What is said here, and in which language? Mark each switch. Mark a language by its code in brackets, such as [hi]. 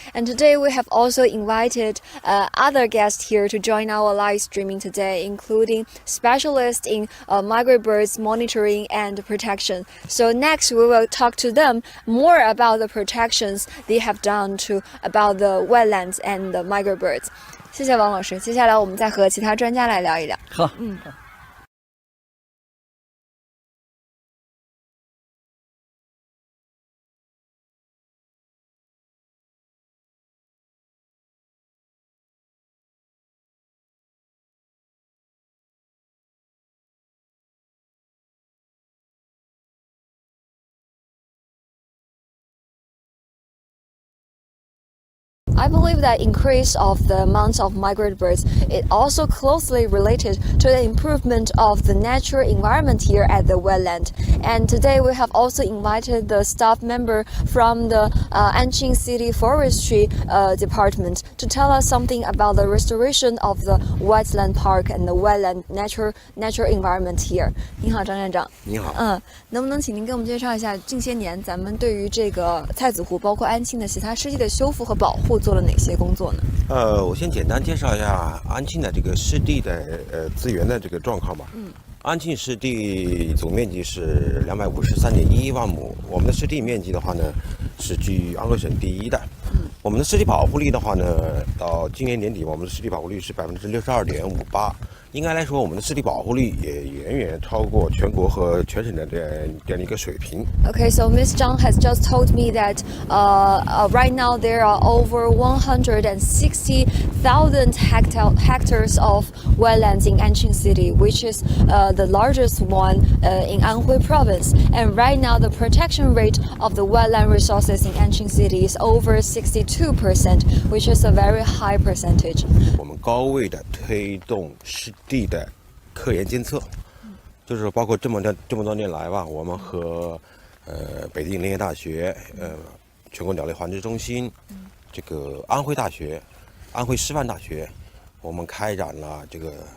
[en] And today we have also invited other guests here to join our live streaming today, including specialists in migratory birds monitoring and protection. So next we will talk to them more about the protections they have done about the wetlands and the migratory birds. [zh] 谢谢王老师，接下来我们再和其他专家来聊一聊。好， [en] I believe that increase of the amount of migratory birds is also closely related to the improvement of the natural environment here at the wetland. And today we have also invited the staff member from the Anqing City Forestry Department to tell us something about the restoration of the wetland park and the wetland natural environment here. [zh] 您好，张站长。你好。能不能请您给我们介绍一下近些年咱们对于这个菜子湖包括安庆的其他湿地的修复和保护做了哪些工作呢？我先简单介绍一下安庆的这个湿地的资源的这个状况吧。安庆湿地总面积是253.11万亩，我们的湿地面积的话呢是居安徽省第一的。我们的湿地保护率的话呢，到今年年底，我们的湿地保护率是62.58%。应该来说，我们的湿地保护率也远远超过全国和全省的这样一个水平。 [en] Okay, so Ms. Zhang has just told me that right now there are over 160,000 hectares of wetlands in Anqing City, which is the largest one in Anhui Province. And right now the protection rate of the wetland resources in Anqing City is over 62%, which is a very high percentage. [zh] 我们高位的推动湿地的科研监测，就是包括这么多年来吧，我们和北京林业大学、全国鸟类繁殖中心、这个安徽大学、安徽师范大学，我们开展了这个